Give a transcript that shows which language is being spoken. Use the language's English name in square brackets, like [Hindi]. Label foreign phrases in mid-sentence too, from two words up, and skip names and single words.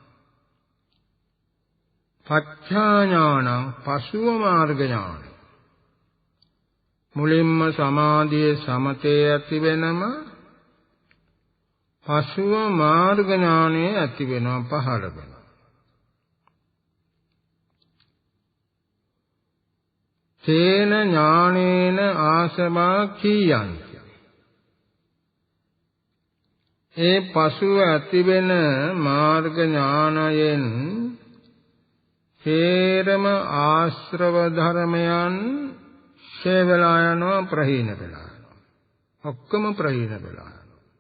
[Pali] පච්ඡා ඥානං [Sinhala] පසුව මාර්ග ඥාන. මුලින්ම සමාධියේ සමතේ ඇති වෙනම පසුව මාර්ග ඥානය ඇති වෙනවා පහළ වෙනවා. [Pali] තේන ඥානේන ආසවා කීයන්ති. [Sinhala] ඒ පසුව ඇතිවෙන මාර්ග ඥානයෙන් හේරම ආශ්‍රව ධර්මයන් ඡේ වෙලා යනවා ප්‍රහීන වෙලා යනවා. ඔක්කොම ප්‍රහීන වෙලා යනවා.